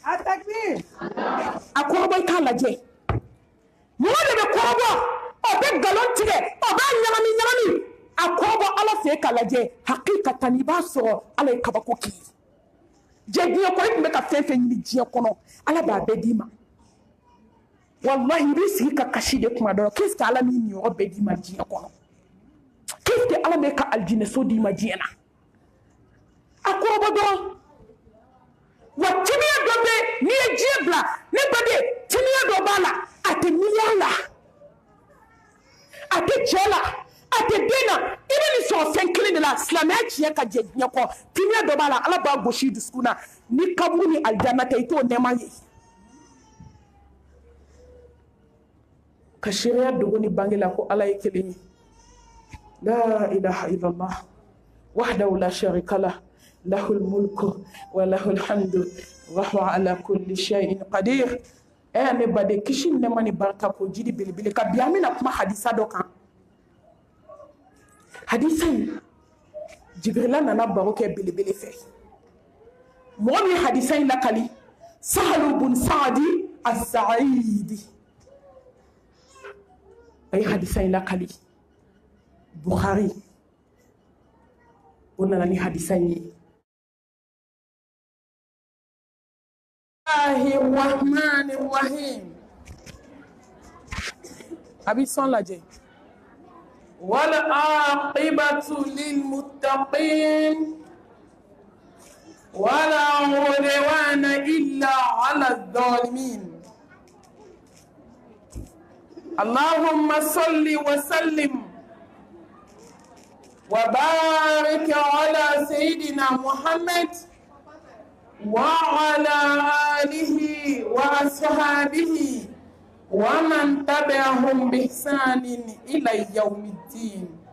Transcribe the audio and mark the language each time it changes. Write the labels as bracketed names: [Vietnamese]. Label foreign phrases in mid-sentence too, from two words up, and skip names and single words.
[Bambara] a kɔrɔbɔ i k'a lajɛ mɔgɔ de bɛ kɔrɔbɔ o bɛ nkalon tigɛ o b'a ɲagami a kɔrɔbɔ ala fɛ k'a lajɛ hakikatan i b'a sɔrɔ ala ye kabako k'i ye diɲɛ kɔnɔ i tun bɛ ka fɛn fɛn ɲini diɲɛ kɔnɔ ala b'a bɛɛ d'i ma wallahi i b'i sigi ka kasi de kuma dɔrɔn [French] qu'est-ce que [Bambara] ala min nin yɔrɔ bɛɛ d'i ma diɲɛ kɔnɔ [French] qu'est-ce que [Bambara] ala bɛ ka aljinɛso d'i ma diɲɛ na a kɔrɔbɔ dɔrɔn wa timiya dɔ bɛ n'i ye diɲɛ bila ne baden timiya dɔ b'a la a tɛ miliya la a tɛ cɛ la a tɛ den na i bɛ nin sɔrɔ fɛn kelen de la silamɛya tiɲɛ ka jɛ diɲɛ kɔ timiya dɔ b'a la ala b'a gosi dusukun na ni kaburu ni alijanna tɛ i t'o nɛɛma ye ka seereya dogo ni bange la ko ala ye kelen ye [Arabic] لا إله إلا الله وحده لا شريك له له الملك وله الحمد وهو على كل شيء قدير [Bambara] ne bade kisi nɛɛma ni barika ko jidi belebele ka bi an bɛna kuma hadisa dɔ kan hadisa in jibrila nana baro kɛ belebele fɛ mɔgɔ min hadisa in lakali sahalu bun saadi as-sa'idi a ye hadisa in lakali bukhari o nana ni hadisa in ye [Arabic] بسم الله الرحمن الرحيم [Bambara] a bɛ sɔn lajɛ [Arabic] والعاقبة للمتقين ولا عدوان إلا على الظالمين اللهم صل وسلم وبارك على سيدنا محمد وعلى آله وأصحابه ومن تبعهم بإحسان إلى يوم الدين